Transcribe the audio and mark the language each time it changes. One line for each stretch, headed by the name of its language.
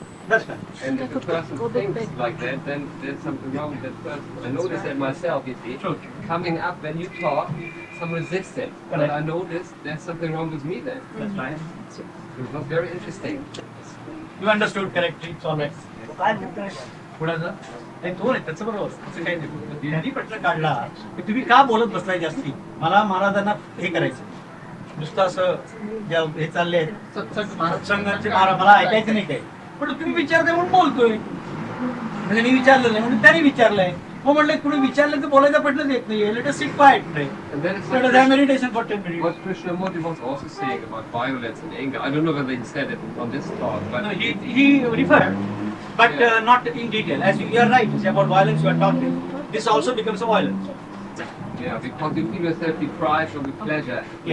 English: That's right. And if the person thinks like that, then there's something wrong with that person. I notice that myself, you see. True. Coming up when you talk, some resistance. But I noticed there's something wrong with me then. That's right. It was very interesting. You understood correctly. It's all right.
Marathi: थोडासा तो नाही त्याचं बरोबर असं काही नाही. त्यांनी प्रश्न काढला की तुम्ही का बोलत बसलाय जास्ती. मला महाराजांना हे करायचं नुसतं असं ज्या हे चालले सत्संगाचे महाराज मला ऐकायचं नाही काय. पण तुम्ही विचारताय म्हणून बोलतोय. म्हणजे मी विचारलं नाही म्हणून त्यांनी विचारलंय. मग म्हटलं कुणी विचारलं तर बोलायचा प्रश्नच येत नाही.
English: Let us sit quiet. And then it's like meditation for 10 minutes. what Krishnamurti was also saying about violence and anger. I don't know whether he said it on this talk, but No, he referred, but not in detail. As you are right, it's about violence you are talking. This also becomes a violence. yeah, because you feel yourself deprived of the pleasure at the